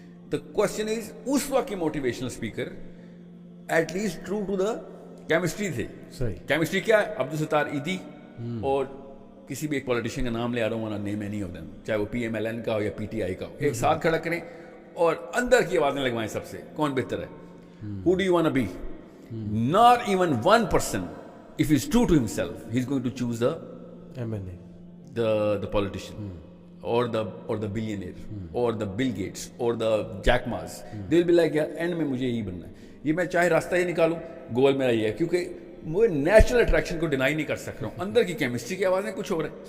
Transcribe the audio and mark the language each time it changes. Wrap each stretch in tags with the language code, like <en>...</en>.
<en>the question is,</en> <hi>उस वक्त के motivational speaker at least true to the chemistry थे. सही. केमिस्ट्री क्या है? अब्दुल सत्तार ईदी और किसी भी एक पॉलिटिशियन का नाम ले आ रहा हूँ,</hi> <en>name any of them,</en> <hi>चाहे वो PMLN का हो या PTI का हो, एक साथ खड़ा करें और अंदर की आवाजें लगवाएं सबसे, कौन बेहतर है.</hi> <en>Who do you want to be? Not even one person, if he's true to himself, he's going to choose the MNA, the politician, or the billionaire, or the Bill Gates, or the Jack Ma's. They'll be like,</en> <hi>यार and में मुझे यही बनना है. ये मैं चाहे रास्ता ही निकालूं, गोल मेरा ये है, क्योंकि मैं नेचुरल अट्रैक्शन को डिनाई नहीं कर सक रहा हूं. अंदर की केमिस्ट्री की आवाजें कुछ हो रहा है.</hi>